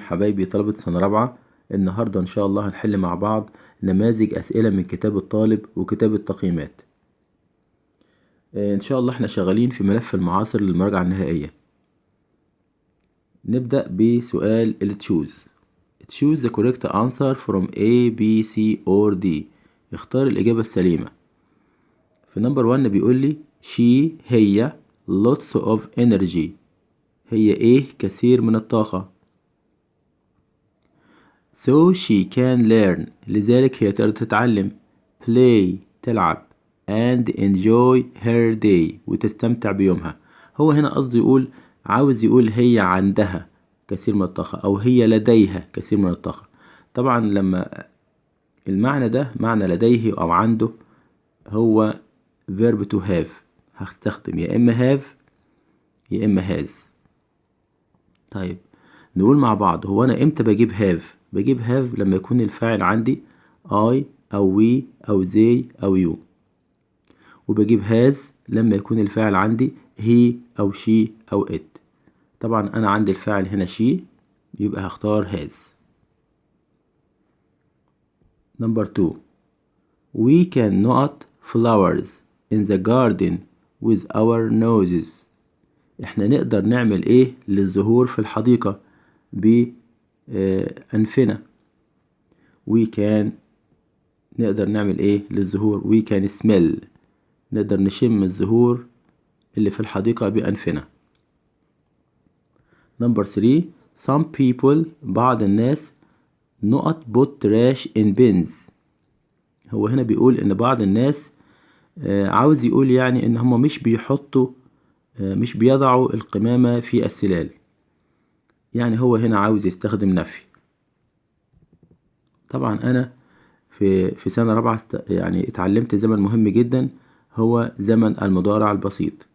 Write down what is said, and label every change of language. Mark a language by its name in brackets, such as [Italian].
[Arabic] حبايبي طلبة سنة رابعة، النهاردة إن شاء الله هنحل مع بعض نماذج أسئلة من كتاب الطالب وكتاب التقييمات. إن شاء الله احنا شغالين في ملف المعاصر للمراجعة النهائية. نبدأ بسؤال choose. [English] Choose the correct answer from A, B, C or D. [Arabic] اختار الإجابة السليمة. في نمبر 1 بيقول لي هي [English] lots of energy. [Arabic] هي إيه؟ كثير من الطاقة. [English] So she can learn. [Arabic] لذلك هي تقدر تتعلم. Play. تلعب. [English] And enjoy her day. [Arabic] وتستمتع بيومها. هو هنا قصدي عاوز يقول هي عندها كثير من الطاقة أو هي لديها كثير من الطاقة. طبعا لما المعنى ده معنى لديه أو عنده هو verb to have. هستخدم يا إما have يا إما has. طيب نقول مع بعض، هو أنا إمتى بجيب have؟ بجيب have لما يكون الفاعل عندي I أو we أو they أو you، وبجيب has لما يكون الفاعل عندي he أو she أو it. طبعا أنا عندي الفاعل هنا she، يبقى هختار has. [English] Number 2. We can not flowers in the garden with our noses. [Arabic] احنا نقدر نعمل ايه للزهور في الحديقة بأنفنا. [English] we can [Arabic] نقدر نعمل ايه للزهور. [English] we can smell. [Arabic] نقدر نشم الزهور اللي في الحديقة بأنفنا. [English] Number 3. Some people [Arabic] بعض الناس [English] not put trash in bins. [Arabic] هو هنا بيقول ان بعض الناس عاوز يقول يعني ان هم مش بيحطوا مش بيضعوا القمامة في السلال. يعني هو هنا عاوز يستخدم نفي. طبعا انا في سنة رابعة يعني اتعلمت زمن مهم جدا، هو زمن المضارع البسيط.